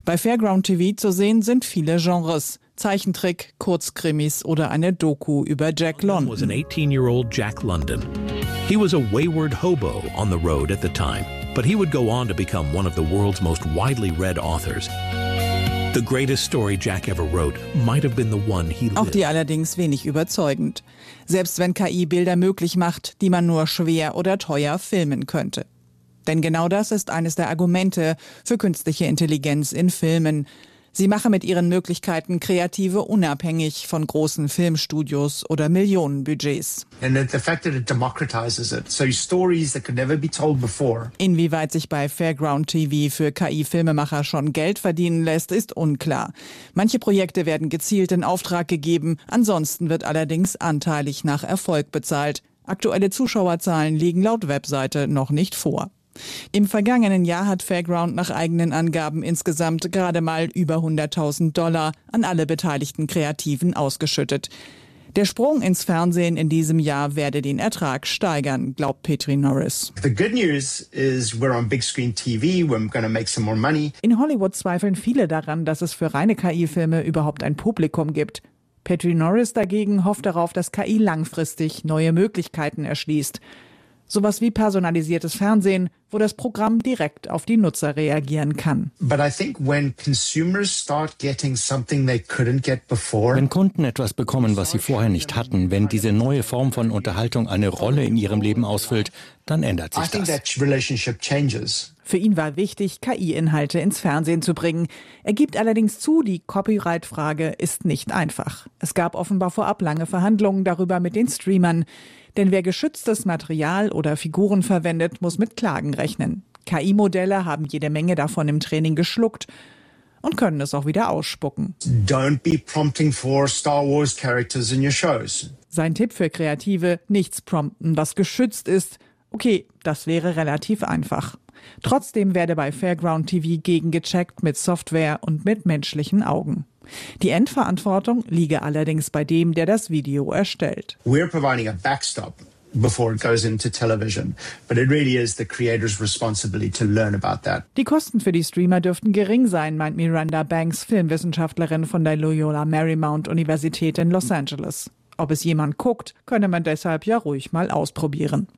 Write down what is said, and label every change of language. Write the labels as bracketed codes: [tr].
[de] Bei Fairground TV zu sehen sind viele Genres. Zeichentrick, Kurzkrimis oder eine Doku über Jack London. [en] Was an 18-year-old Jack London. He was a wayward hobo on the road at the time, but he would go on to become one of the world's most widely read authors. The greatest story Jack ever wrote might have been the one he lived. [de] Auch die allerdings wenig überzeugend. Selbst wenn KI Bilder möglich macht, die man nur schwer oder teuer filmen könnte. Denn genau das ist eines der Argumente für künstliche Intelligenz in Filmen. Sie mache mit ihren Möglichkeiten Kreative unabhängig von großen Filmstudios oder Millionenbudgets. [en] And the fact that it democratizes it, so stories that could never be told before. [de] Inwieweit sich bei Fairground TV für KI-Filmemacher schon Geld verdienen lässt, ist unklar. Manche Projekte werden gezielt in Auftrag gegeben, ansonsten wird allerdings anteilig nach Erfolg bezahlt. Aktuelle Zuschauerzahlen liegen laut Webseite noch nicht vor. Im vergangenen Jahr hat Fairground nach eigenen Angaben insgesamt gerade mal über $100,000 an alle beteiligten Kreativen ausgeschüttet. Der Sprung ins Fernsehen in diesem Jahr werde den Ertrag steigern, glaubt Petri Norris. [en] The good news is we're on big screen TV, we're gonna make some more money. [de] In Hollywood zweifeln viele daran, dass es für reine KI-Filme überhaupt ein Publikum gibt. Petri Norris dagegen hofft darauf, dass KI langfristig neue Möglichkeiten erschließt. Sowas wie personalisiertes Fernsehen, wo das Programm direkt auf die Nutzer reagieren kann. [en] But I think when consumers start getting something they couldn't get before, [de] wenn Kunden etwas bekommen, was sie vorher nicht hatten, wenn diese neue Form von Unterhaltung eine Rolle in ihrem Leben ausfüllt, dann ändert sich das. [en] I think that relationship changes. [de] Für ihn war wichtig, KI-Inhalte ins Fernsehen zu bringen. Er gibt allerdings zu, die Copyright-Frage ist nicht einfach. Es gab offenbar vorab lange Verhandlungen darüber mit den Streamern. Denn wer geschütztes Material oder Figuren verwendet, muss mit Klagen rechnen. KI-Modelle haben jede Menge davon im Training geschluckt und können es auch wieder ausspucken. [en] Don't be prompting for Star Wars characters in your shows. [de] Sein Tipp für Kreative, nichts prompten, was geschützt ist. Okay, das wäre relativ einfach. Trotzdem werde bei Fairground TV gegengecheckt mit Software und mit menschlichen Augen. Die Endverantwortung liege allerdings bei dem, der das Video erstellt. [en] We're providing a backstop before it goes into television, but it really is the creator's responsibility to learn about that. [de] Die Kosten für die Streamer dürften gering sein, meint Miranda Banks, Filmwissenschaftlerin von der Loyola Marymount Universität in Los Angeles. Ob es jemand guckt, könne man deshalb ja ruhig mal ausprobieren.